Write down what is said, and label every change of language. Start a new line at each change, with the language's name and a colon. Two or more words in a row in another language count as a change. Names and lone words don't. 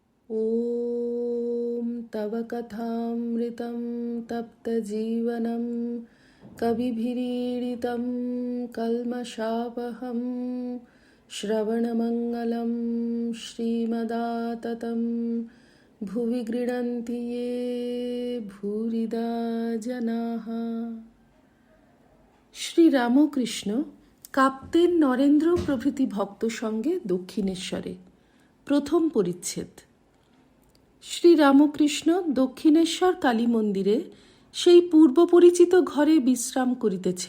Sanskrit: ॐ तव कथामृतं तप्तजीवनं कविभिरीडितं कल्मषापहं श्रवणमङ्गलं श्रीमदाततं भुवि गृह्णन्ति ये भूरिदा जनाः।
Bangla: শ্রীরামকৃষ্ণ কাপ্তেন নরেন্দ্র প্রভৃতি ভক্ত সঙ্গে দক্ষিণেশ্বরে। প্রথম পরিচ্ছেদ। শ্রীরামকৃষ্ণ দক্ষিণেশ্বর কালী মন্দিরে সেই পূর্ব পরিচিত ঘরে বিশ্রাম করিতেছেন।